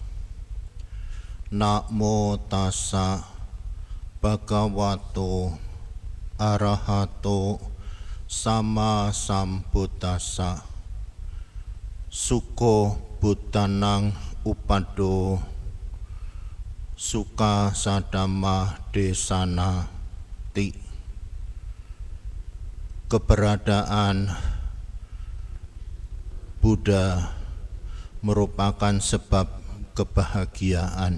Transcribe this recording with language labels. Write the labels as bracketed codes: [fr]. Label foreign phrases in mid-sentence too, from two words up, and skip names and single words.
[pi] Namo tassa bhagavato arahato sama sambuddhassa. Suko Buddhanang upado suka sadama desana ti. [id] Keberadaan Buddha merupakan sebab kebahagiaan.